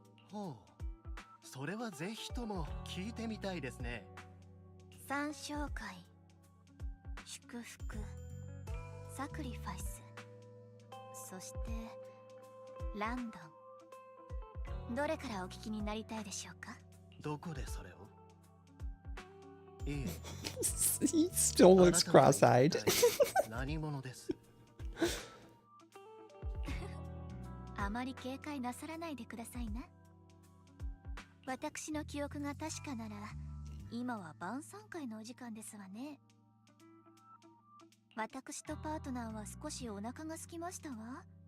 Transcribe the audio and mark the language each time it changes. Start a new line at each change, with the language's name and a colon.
Japanese: ほう、それはぜひとも聞いてみたいですね。三小会、祝福、サクリファイス、そしてランドン、どれからお聞きになりたいでしょうか。どこでそれを。いえ、
English: He still looks cross-eyed.
Japanese: 何者です。あまり警戒なさらないでくださいな。私の記憶が確かなら今は晩餐会のお時間ですわね。私とパートナーは少しお腹が空きましたわ。